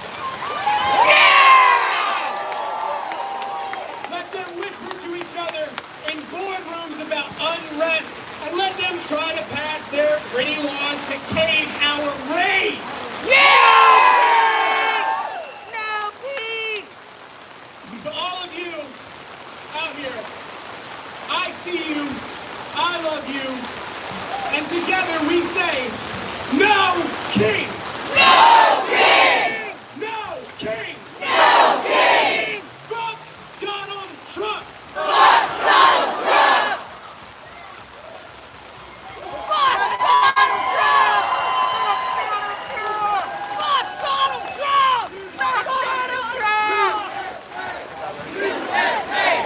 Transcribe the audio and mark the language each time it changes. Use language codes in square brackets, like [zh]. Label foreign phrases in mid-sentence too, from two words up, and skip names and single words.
[en] Let them whisper to each other in boardrooms about unrest, and let them try to pass their pretty laws to cage our rage. No peace! To all of you out here, I see you, I love you, and together we say, no king! No king! No king! No king! Fuck Donald Trump! Fuck Donald Trump! Fuck Donald Trump! Fuck Donald Trump! Fuck Donald Trump! USA!